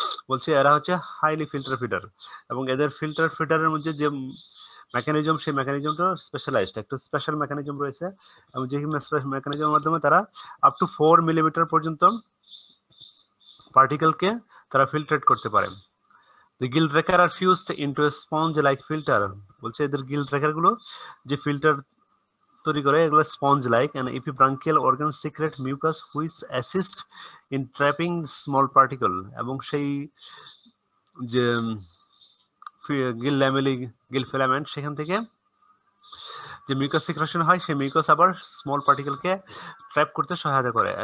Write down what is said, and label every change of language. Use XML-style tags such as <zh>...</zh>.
<bn>বলছে এরা হচ্ছে হাইলি ফিল্টার ফিডার, এবং এদের ফিল্টার ফিডারের মধ্যে যে মেকানিজম, সেই মেকানিজমটা স্পেশালাইজড, একটা স্পেশাল মেকানিজম রয়েছে, এবং যে মেকানিজমের মাধ্যমে তারা আপ টু 4 মিলিমিটার পর্যন্ত পার্টিকেলকে তারা ফিল্টারেট করতে পারে।</bn> <en>The gill raker are fused into a sponge-like filter.</en> <bn>বলছে এদের গিল ট্র্যাকার গুলো যে ফিল্টার তৈরি করে এগুলো sponge like,</bn> <en>and epibranchial organs secrete mucus which assist in trapping small particle.</en> <bn>এবং সেই যে গিল ল্যামেলি গিল ফিলামেন্ট সেখান থেকে যে মিউকাস সিক্রেশন হয়, সেই মিউকাস আবার স্মল পার্টিকেলকে ট্র্যাপ করতে সহায়তা করে।</bn>